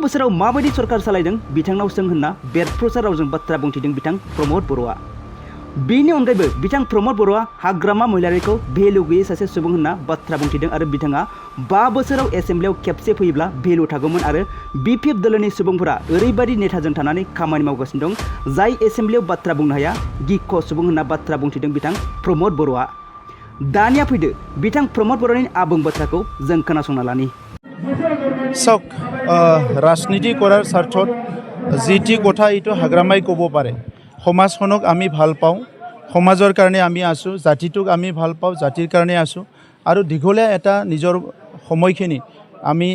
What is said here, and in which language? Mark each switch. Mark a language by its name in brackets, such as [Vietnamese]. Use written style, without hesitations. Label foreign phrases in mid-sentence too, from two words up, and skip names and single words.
[Bodo] बोसोराव माबायदि सरकार सालायदों बिथांनाव सों होनना बेरफ्रुसार रावजों बाथ्रा बुंथिदों बिथां प्रमोद बर'आ बेनि अनगायैबो बिथां प्रमोद बर'आ हाग्रामा महिलारिखौ भेलु गैयै सासे सुबुं होनना बाथ्रा बुंथिदों आरो बिथाङा 5 बोसोराव एसेम्ब्लियाव खेबसे फैयोब्ला भेलु थागौमोन आरो बिपिएफ दोलोनि सुबुंफोरा ओरैबायदि नेताजों थानानै खामानि मावगासिनो दं जाय एसेम्ब्लियाव बाथ्रा बुंनो हाया गिख' सुबुं होनना बाथ्रा बुंथिदों बिथां प्रमोद बर'आ दानिया फैदो बिथां प्रमोद बर'नि आबुं बाथ्राखौ जों खोनासंना लानि [Assamese] চাওক ৰাজনীতি কৰাৰ স্বাৰ্থত যি কথা এইটো হাগ্ৰামাই ক'ব পাৰে সমাজখনক আমি ভাল পাওঁ সমাজৰ কাৰণে আমি আছোঁ জাতিটোক আমি ভাল পাওঁ জাতিৰ কাৰণে আছোঁ আৰু দীঘলীয়া এটা নিজৰ সময়খিনি আমি